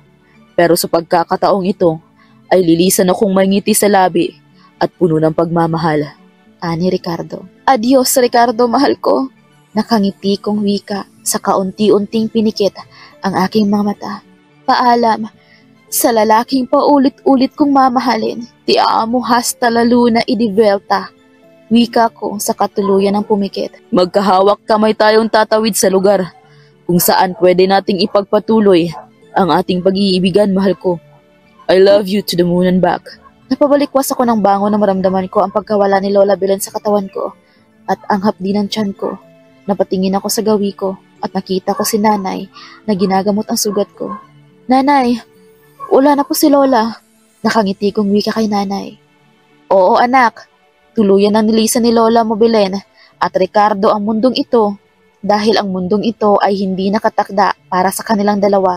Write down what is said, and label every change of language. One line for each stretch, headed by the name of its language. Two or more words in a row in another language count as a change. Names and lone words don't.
Filipino: Pero sa pagkakataong ito ay lilisan akong mangiti sa labi at puno ng pagmamahal. Ani Ricardo. Adios, Ricardo, mahal ko. Nakangiti kong wika sa kaunti-unting pinikit ang aking mga mata. Paalam sa lalaking paulit-ulit kong mamahalin.
Spanish: Ti amo hasta la luna idivelta.
Filipino: Wika ko sa katuluyan ng pumikit. Magkahawak kamay tayong tatawid sa lugar kung saan pwede nating ipagpatuloy ang ating pag-iibigan, mahal ko.
English: I love you to the moon and back.
Filipino: Napabalikwas ako ng bango na maramdaman ko ang pagkawala ni Lola Belen sa katawan ko at ang hapdi ng tiyan ko. Napatingin ako sa gawi ko at nakita ko si nanay na ginagamot ang sugat ko. Nanay, wala na po si Lola. Nakangiti kong wika kay nanay. Oo anak, tuluyan ang nilisan ni Lola mo Belen at Ricardo ang mundong ito dahil ang mundong ito ay hindi nakatakda para sa kanilang dalawa.